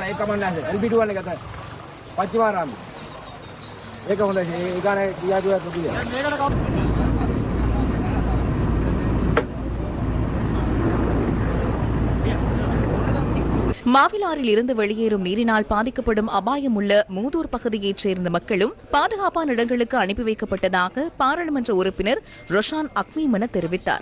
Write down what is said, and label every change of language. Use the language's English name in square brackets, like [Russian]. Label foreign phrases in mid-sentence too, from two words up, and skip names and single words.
[Tamil] ek kaman lah, LB2 ni kata, Pachimaram, ek kaman lah, ikan dia juga tu dia. மாவிலாறில் இருந்து வெளியேறும் நீரினால் பாதிக்கப்படும் அபாயம் உள்ள மூதூர் பகுதியைச் சேர்ந்த மக்களும் பாதுகாப்பான இடங்களுக்கு அனுப்பி வைக்கப்பட்டதாக பாராளுமன்ற உறுப்பினர் ரொஷான் அக்மீமன தெரிவித்தார்.